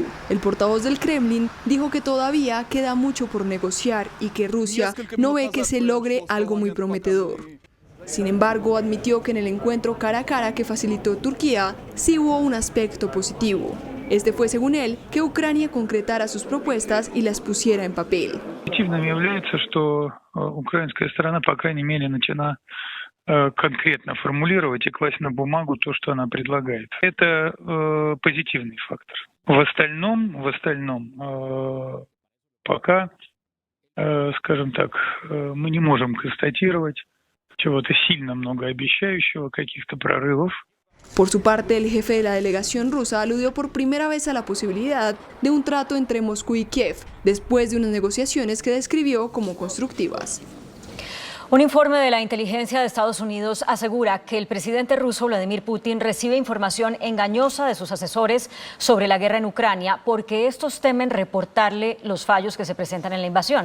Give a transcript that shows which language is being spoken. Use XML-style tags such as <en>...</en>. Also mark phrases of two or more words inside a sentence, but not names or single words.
<es>El portavoz del Kremlin dijo que todavía queda mucho por negociar y que Rusia no ve que se logre algo muy prometedor. Sin embargo, admitió que en el encuentro cara a cara que facilitó Turquía sí hubo un aspecto positivo. Este fue, según él, que Ucrania concretara sus propuestas y las pusiera en papel.</es> <ru>Позитивным является, что украинская сторона, по крайней мере, начала конкретно формулировать и класть на бумагу то, что она предлагает. Это позитивный фактор. В остальном, пока, скажем так, мы не можем констатировать чего-то сильно многообещающего, каких-то прорывов.</ru> <es>Por su parte, el jefe de la delegación rusa aludió por primera vez a la posibilidad de un trato entre Moscú y Kiev, después de unas negociaciones que describió como constructivas. Un informe de la inteligencia de Estados Unidos asegura que el presidente ruso Vladimir Putin recibe información engañosa de sus asesores sobre la guerra en Ucrania porque estos temen reportarle los fallos que se presentan en la invasión.</es>